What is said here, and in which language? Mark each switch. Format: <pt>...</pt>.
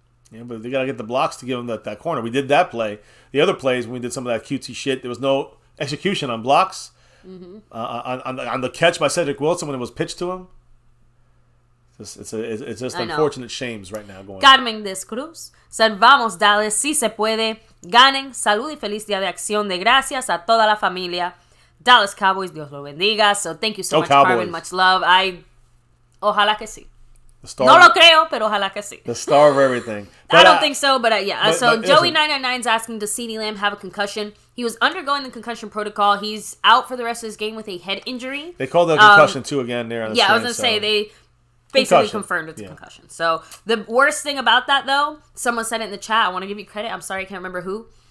<en>Yeah, but they got to get the blocks to give him that corner. We did that play. The other plays, when we did some of that cutesy shit, there was no execution on blocks. On the catch by Cedric Wilson when it was pitched to him. It's just unfortunate shames right now going on.</en> <es>Carmen Descruz</es> <en>said,</en> <es>vamos, Dallas, si se puede. Ganen, salud y feliz día de acción de gracias a toda la familia.</es> <en>Dallas Cowboys,</en> <es>Dios lo bendiga.</es> <en>So thank you so much, Cowboys.</en> <es>Carmen.</es> <en>Much love.</en> <es>Ojalá que sí.</es> <en>The star.</en> <es>No lo creo, pero ojalá que sí.</es> <en>The star of everything. But I don't think so, but yeah. So Joey 999's asking, does CeeDee Lamb have a concussion? He was undergoing the concussion protocol. He's out for the rest of this game with a head injury. They called that concussion too again there. On the yeah, screen, I was gonna say they basically confirmed it's a concussion. So the worst thing about that, though, someone said it in the chat. I want to give you credit. I'm sorry, I can't remember who.</en>